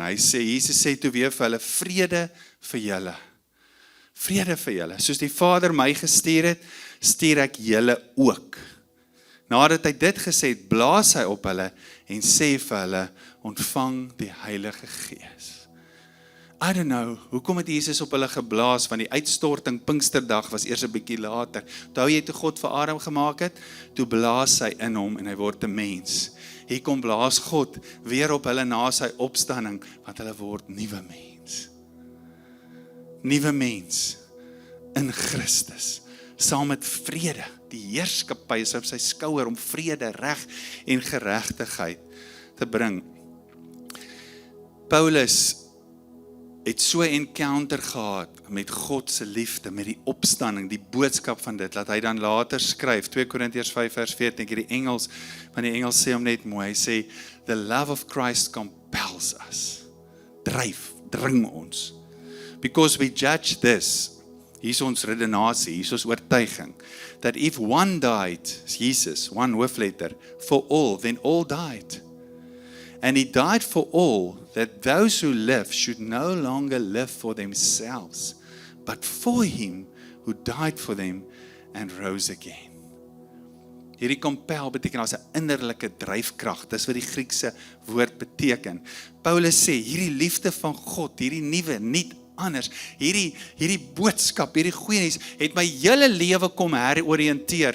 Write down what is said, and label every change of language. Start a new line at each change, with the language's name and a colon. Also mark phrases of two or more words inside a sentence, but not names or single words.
Afrikaans: Hy sê, Jesus sê toe weer vir hulle, vrede vir julle. Vrede vir julle. Soos die Vader my gestuur het, stuur ek julle ook. Nadat hy dit gesê het, blaas hy op hulle en sê vir hulle, ontvang die Heilige Gees.
English: I don't know,
Afrikaans: hoekom het Jesus op hulle geblaas, want die uitstorting Pinksterdag was eers 'n bietjie later. Onthou jy toe God vir Adam gemaak het, toe blaas hy in hom en hy word 'n mens. Hier kom blaas God weer op hulle na sy opstanding, want hulle word nuwe mens. Nuwe mens in Christus, saam met vrede. Die heerskappy is op sy skouer om vrede, reg en geregtigheid te bring. Paulus het so 'n encounter gehad met God se liefde, met die opstanding, die boodskap van dit, laat hy dan later skryf, 2 Korintiërs 5 vers 14, ek het die Engels, want die Engels sê hom net mooi, hy sê,
English: the love of Christ compels us,
Afrikaans: dring ons,
English: because we judge this,
Afrikaans: hier is ons redenasie, hier is ons oortuiging,
English: that if one died, Jesus, one hoofletter, for all, then all died. And he died for all, that those who live should no longer live for themselves, but for him who died for them and rose again.
Afrikaans: Hierdie compel beteken as 'n innerlike dryfkrag, dis wat die Griekse woord beteken. Paulus sê, hierdie liefde van God, hierdie nuwe, nuut anders. Hierdie boodskap, hierdie goeie nuus, het my hele lewe kom heroriënteer.